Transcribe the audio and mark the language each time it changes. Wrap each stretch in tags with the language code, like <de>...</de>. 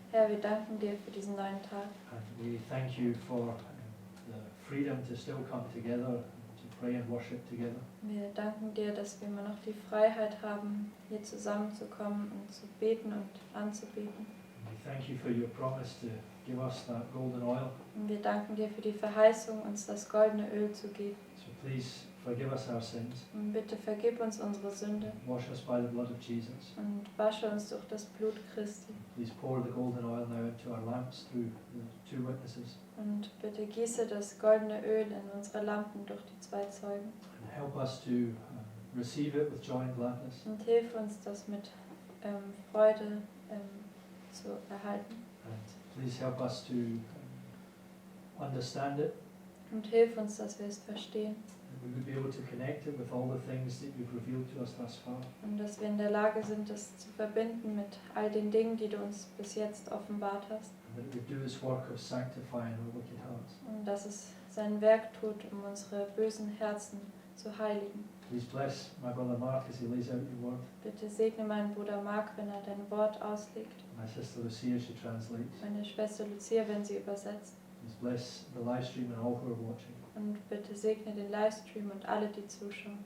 <de>Herr, wir danken dir für diesen neuen Tag</de> <en>and we thank you for the freedom to still come together and to pray and worship together.</en> <de>Wir danken dir, dass wir immer noch die Freiheit haben, hier zusammenzukommen und zu beten und anzubeten.</de> <en>And we thank you for your promise to give us that golden oil.</en> <de>Und wir danken dir für die Verheißung, uns das goldene Öl zu geben.</de> <en>So please forgive us our sins.</en> <de>Und bitte vergib uns unsere Sünde</de> <en>Wash us by the blood of Jesus.</en> <de>und wasche uns durch das Blut Christi.</de> <en>Please pour the golden oil now into our lamps through the 2 witnesses.</en> <de>Und bitte gieße das goldene Öl in unsere Lampen durch die 2 Zeugen.</de> <en>And help us to receive it with joy and gladness.</en> <de>Und hilf uns, das mit Freude zu erhalten.</de> <en>And please help us to understand it.</en> <de>Und hilf uns, dass wir es verstehen.</de> <en>We would be able to connect it with all the things that you've revealed to us thus far.</en> <de>Und dass wir in der Lage sind, das zu verbinden mit all den Dingen, die du uns bis jetzt offenbart hast.</de> <en>And that it would do its work of sanctifying our wicked hearts.</en> <de>Und dass es sein Werk tut, um unsere bösen Herzen zu heiligen.</de> <en>Please bless my brother Mark as he lays out your word.</en> <de>Bitte segne meinen Bruder Mark, wenn er dein Wort auslegt.</de> <en>My sister Lucia as she translates.</en> <de>Meine Schwester Lucia, wenn sie übersetzt.</de> <en>Please bless the live stream and all who are watching.</en> <de>Und bitte segne den Livestream und alle, die zuschauen.</de>